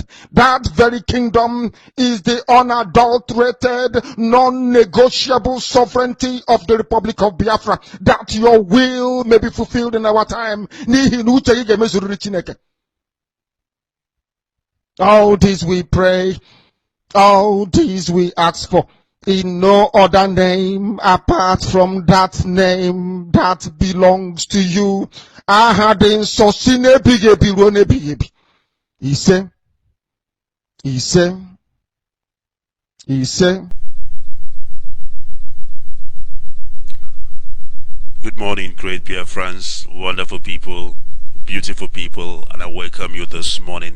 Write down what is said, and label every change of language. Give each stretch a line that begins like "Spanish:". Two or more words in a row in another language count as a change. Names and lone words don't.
English: That very kingdom is the unadulterated, non-negotiable sovereignty of the Republic of Biafra, that your will may be fulfilled in our time. All this we pray, all this we ask for, in no other name apart from that name that belongs to you. Ahadin sosine bigebi rone bigebi. He said. Good morning, great BIAFRANS, wonderful people, beautiful people, and I welcome you this morning.